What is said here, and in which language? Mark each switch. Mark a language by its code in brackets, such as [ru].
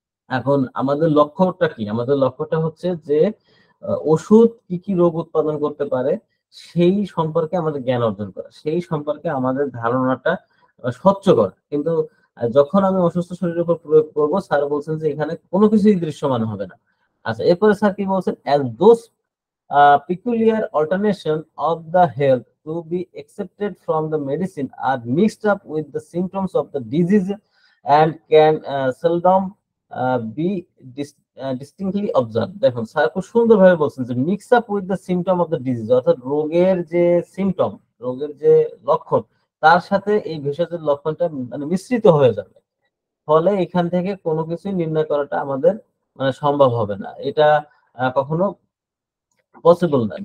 [bn] এখন আমাদের লক্ষ্যটা কি? আমাদের লক্ষ্যটা হচ্ছে যে ওষুধ কি কি রোগ উৎপাদন করতে পারে সেই সম্পর্কে আমাদের জ্ঞান অর্জন করা, সেই সম্পর্কে আমাদের ধারণাটা স্বচ্ছ করা। কিন্তু যখন আমি অসুস্থ শরীরের উপর প্রয়োগ করব, স্যার বলছেন যে এখানে কোনো কিছুই দৃশ্যমান হবে না। আচ্ছা, এরপরে স্যার কি বলছেন, [en] as those peculiar alternation of the health to be accepted from the medicine are mixed up with the symptoms of the disease and can seldom be distinctly observed। [bn] দেখুন স্যার খুব সুন্দরভাবে বলছেন যে [en] mix up with the symptom of the disease, [bn] অর্থাৎ রোগের যে symptom, রোগের যে লক্ষণ, তার সাথে এই ভেষজের লক্ষণটা মানে মিশ্রিত হয়ে যাবে। ফলে এখান থেকে কোনো কিছুই নির্ণয় করাটা আমাদের মানে সম্ভব হবে না, এটা কখনো পসিবল না।